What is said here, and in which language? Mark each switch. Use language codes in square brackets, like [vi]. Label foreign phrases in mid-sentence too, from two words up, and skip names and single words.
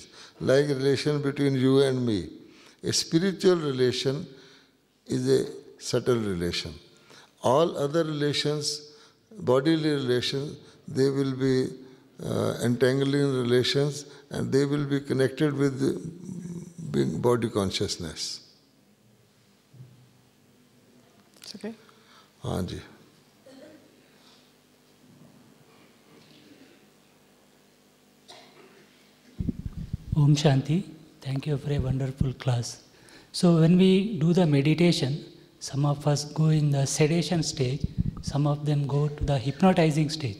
[en] Like relation between you and me. A spiritual relation is a subtle relation. All other relations, bodily relations, they will be entangling relations and they will be connected with the body consciousness. It's okay? [hi] हाँ जी. ओम शान्ति. [en] Thank you for a wonderful class. So when we do the meditation, some of us go in the sedation stage, some of them go to the hypnotizing stage.